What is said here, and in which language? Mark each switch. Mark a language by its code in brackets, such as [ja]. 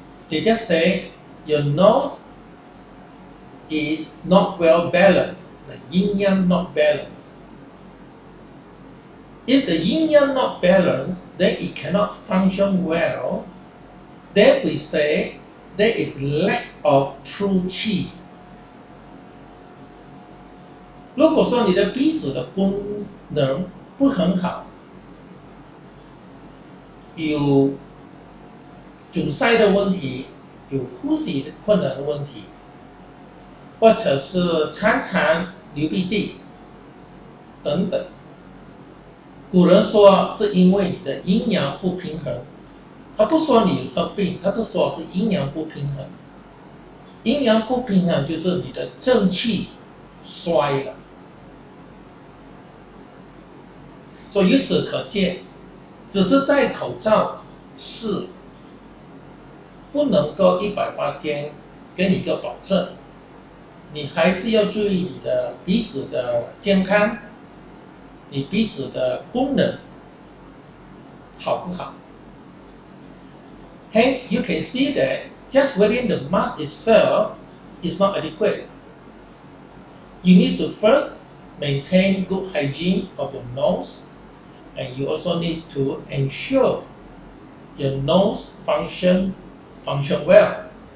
[en] They just say your nose is not well balanced, the yin-yang not balanced. If the yin-yang not balanced, then it cannot function well. Then we say there is lack of true qi. [zh] 如果说你的鼻子的功能不很好，有阻塞的问题，有呼吸的困难的问题，或者是常常流鼻涕等等，古人说是因为你的阴阳不平衡，他不说你有生病，他是说是阴阳不平衡。阴阳不平衡就是你的正气衰了。所以由此可见，只是戴口罩是不能够100%给你一个保证，你还是要注意你的鼻子的健康，你鼻子的功能好不好。 [en] Hence, you can see that just wearing the mask itself is not adequate. You need to first maintain good hygiene of your nose, and you also need to ensure your nose function well.